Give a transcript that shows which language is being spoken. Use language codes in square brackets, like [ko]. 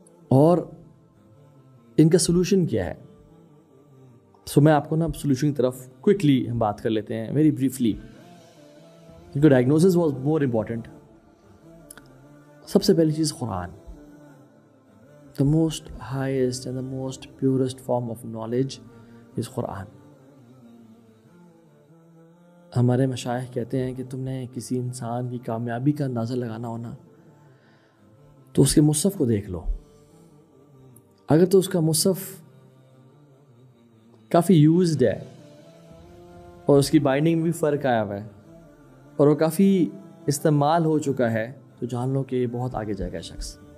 [ur] اور ان کا سولوشن کیا ہے؟ سو میں آپ کو نا سولوشن کی طرف کوئکلی ہم بات کر لیتے ہیں [en] very briefly, [ur] کیونکہ [en] Diagnosis was more important. [ur] سب سے پہلی چیز قرآن. [en] The most highest and the most purest form of knowledge is Quran. [ur] ہمارے مشائخ کہتے ہیں کہ تم نے کسی انسان کی کامیابی کا اندازہ لگانا ہونا تو اس کے مصحف کو دیکھ لو. اگر تو اس کا مصحف کافی یوزڈ ہے اور اس کی بائنڈنگ میں بھی فرق آیا ہوا ہے اور وہ کافی استعمال ہو چکا ہے, تو جان لو کہ یہ بہت آگے جائے گا شخص.